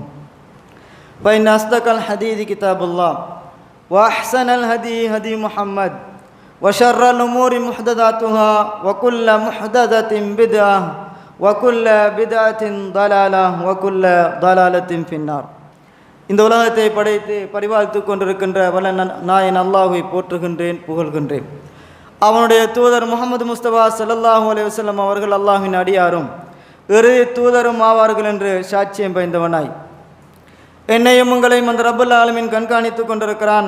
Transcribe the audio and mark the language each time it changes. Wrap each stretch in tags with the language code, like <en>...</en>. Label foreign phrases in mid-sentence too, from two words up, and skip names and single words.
<ar>فإن أصدق الحديث كتاب الله وأحسن الهدي هدي محمد وشر الأمور محدثاتها وكل محدثة بدعة وكل بدعة ضلالة وكل ضلالة في النار.</ar> <ta>இந்த உலகத்தை படைத்து பரிபாலித்து கொண்டிருக்கின்ற வல்ல நாயன் அல்லாஹ்வை போற்றுகின்றேன், புகழ்கின்றேன். அவனுடைய தூதர் முஹம்மது முஸ்தபா</ta> <ar>صلى الله عليه وسلم</ar> <ta>அவர்கள் அல்லாஹ்வின் அடியாரும் இறுதி தூதரும் ஆவார்கள் என்று சாட்சியம் பயந்தவனாய் என்னையும் உங்களையும் அந்த</ta> <ar>رب العالمين</ar> <ta>கண்காணித்து கொண்டிருக்கிறான்.</ta>